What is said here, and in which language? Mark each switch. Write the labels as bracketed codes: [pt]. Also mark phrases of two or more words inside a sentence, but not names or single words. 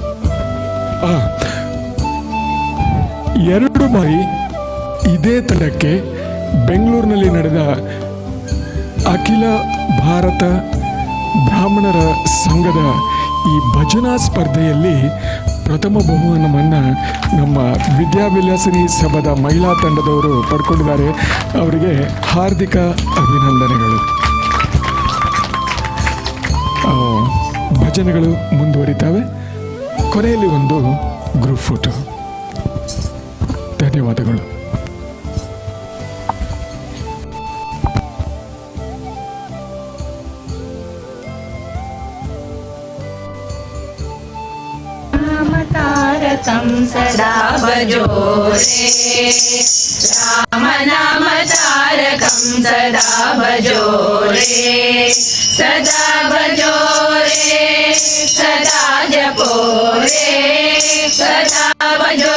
[kn] 2 ಬಾರಿ ಇದೇ ತಂಡಕ್ಕೆ ಬೆಂಗಳೂರಿನಲ್ಲಿ ನಡೆದ ಅಖಿಲ ಭಾರತ ಬ್ರಾಹ್ಮಣರ ಸಂಘದ ಈ ಭಜನಾ ಸ್ಪರ್ಧೆಯಲ್ಲಿ ಪ್ರಥಮ ಬಹುಮಾನವನ್ನು ನಮ್ಮ ವಿದ್ಯಾವಿಲಾಸಿನಿ ಸಭಾದ ಮಹಿಳಾ ತಂಡದವರು ಪಡ್ಕೊಂಡಿದ್ದಾರೆ. ಅವರಿಗೆ ಹಾರ್ದಿಕ ಅಭಿನಂದನೆಗಳು. ಭಜನೆಗಳು ಮುಂದುವರಿತಾವೆ. ಕೊನೆಯಲ್ಲಿ ಒಂದು [en] group photo. [kn] ಧನ್ಯವಾದಗಳು. [hi] तारकं सदा भजो रे, राम नाम तारकं सदा भजो रे, सदा भजो रे, सदा जपो रे, सदा भजो